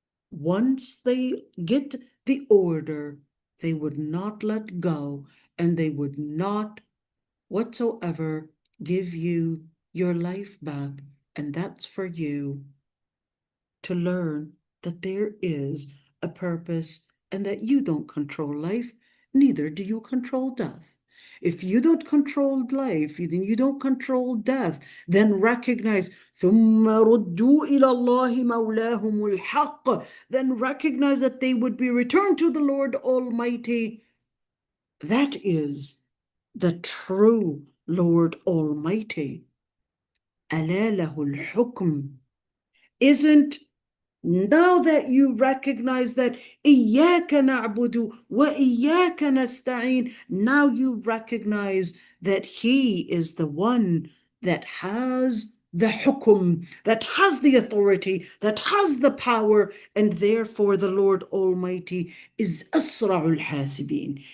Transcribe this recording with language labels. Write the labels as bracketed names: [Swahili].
[English] Once they get the order, they would not let go, and they would not whatsoever give you your life back. And that's for you to learn that there is a purpose, and that you don't control life, neither do you control death. If you don't control life, then you don't control death. Then recognize [Arabic] ثُمَّ رُدُّوا إِلَى اللَّهِ مَوْلَاهُمُ الْحَقِّ. [English] Then recognize that they would be returned to the Lord Almighty. That is the true Lord Almighty. [Arabic] أَلَا لَهُ الْحُكْمُ. [English] Isn't Now that you recognize that [Arabic] إِيَّاكَ نَعْبُدُ وَإِيَّاكَ نَسْتَعِينُ, [English] now you recognize that He is the one that has the hukum, that has the authority, that has the power, and therefore the Lord Almighty is [Arabic] أسرع الحاسبين.